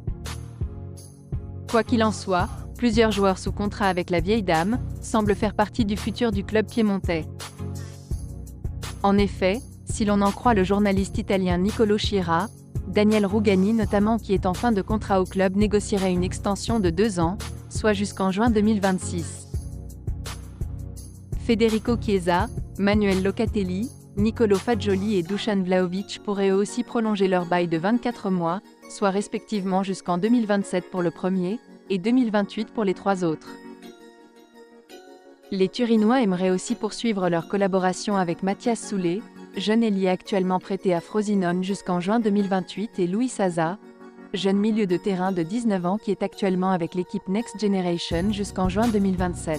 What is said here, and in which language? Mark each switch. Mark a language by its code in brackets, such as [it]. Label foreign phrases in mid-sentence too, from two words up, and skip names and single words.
[fr] Quoi qu'il en soit, plusieurs joueurs sous contrat avec la vieille dame semblent faire partie du futur du club piémontais. En effet, si l'on en croit le journaliste italien Niccolò Schira, Daniel Rugani notamment qui est en fin de contrat au club négocierait une extension de 2 ans, soit jusqu'en juin 2026. Federico Chiesa, Manuel Locatelli, Niccolò Fagioli et Dusan Vlahovic pourraient eux aussi prolonger leur bail de 24 mois, soit respectivement jusqu'en 2027 pour le premier, et 2028 pour les 3 autres. Les Turinois aimeraient aussi poursuivre leur collaboration avec Mathias Soulé, jeune ailier actuellement prêté à Frosinone jusqu'en juin 2028 et Luis Saza, jeune milieu de terrain de 19 ans qui est actuellement avec l'équipe Next Generation jusqu'en juin 2027.